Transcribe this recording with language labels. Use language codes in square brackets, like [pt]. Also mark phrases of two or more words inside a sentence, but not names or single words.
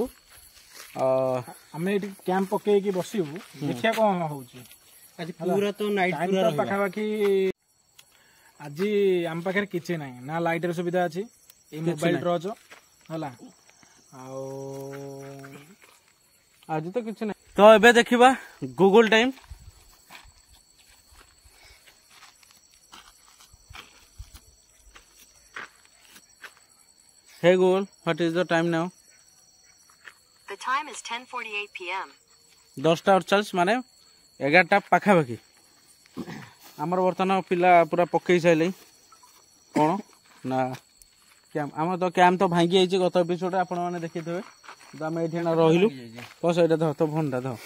[or] ଆମେ ଏଠି କ୍ୟାମ୍ପ ପକେଇକି ବସିବୁ ଦେଖିବା କଣ ହଉଛି ଆଜି ପୁରା ତ ନାଇଟ୍ ଟାଇମ୍ ପୁରା ତ ରହିବା ପାଖାପାଖି ଆଜି ଆମ ପାଖରେ କିଛି ନାହିଁ ନା ଲାଇଟର ସୁବିଧା ଅଛି ଏଇ ମୋବାଇଲ ଟର୍ଚ୍ଚ ହେଲା ଆଉ ଆଜି ତ କିଛି ନାହିଁ ତ ଏବେ ଦେଖିବା ଗୁଗଲ ଟାଇମ୍ [en] Hey Google, what is the time now? The time is 10:48 p.m. [or] 10:48 ମାନେ 11ଟା ପାଖାପାଖି ଆମର ବର୍ତ୍ତମାନ ପିଲା ପୁରା ପକେଇ ସାରିଲେ କ'ଣ ନା କ୍ୟାମ୍ପ ଆମର ତ କ୍ୟାମ୍ପ ତ ଭାଙ୍ଗି ଯାଇଛି ଗତ ଏପିସୋଡରେ ଆପଣମାନେ ଦେଖିଥିବେ ତ ଆମେ ଏଇଠି ନା ରହିଲୁ ତ ସେଇଟା ଧର ତ ଫୋନଟା ଧର